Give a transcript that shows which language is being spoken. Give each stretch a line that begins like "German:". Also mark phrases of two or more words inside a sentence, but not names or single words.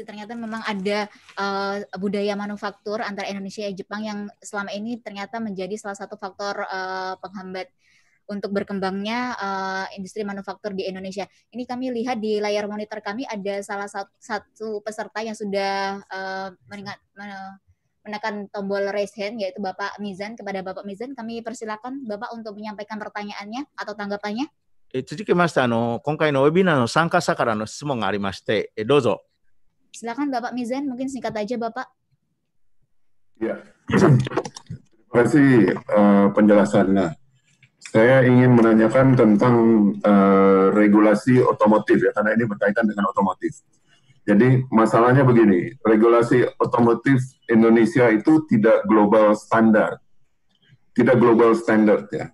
Indonesian: Ternyata memang ada budaya manufaktur antara Indonesia dan Jepang yang selama ini ternyata menjadi salah satu faktor penghambat untuk berkembangnya industri manufaktur di Indonesia. Ini kami lihat di layar monitor kami ada salah satu peserta yang sudah menekan tombol
English: raise hand,
Indonesian: yaitu Bapak Mizan. Kepada Bapak Mizan, kami persilakan Bapak untuk menyampaikan pertanyaannya atau tanggapannya.
Japanese: 続きまして、今回のウェビナーの参加者からの質問がありまして、どうぞ。
Indonesian: Silakan Bapak Mizan, mungkin singkat aja Bapak. Ya, terima kasih penjelasannya. Saya ingin menanyakan tentang regulasi otomotif ya, karena ini berkaitan dengan otomotif. Jadi masalahnya begini, regulasi otomotif Indonesia itu tidak global standar ya.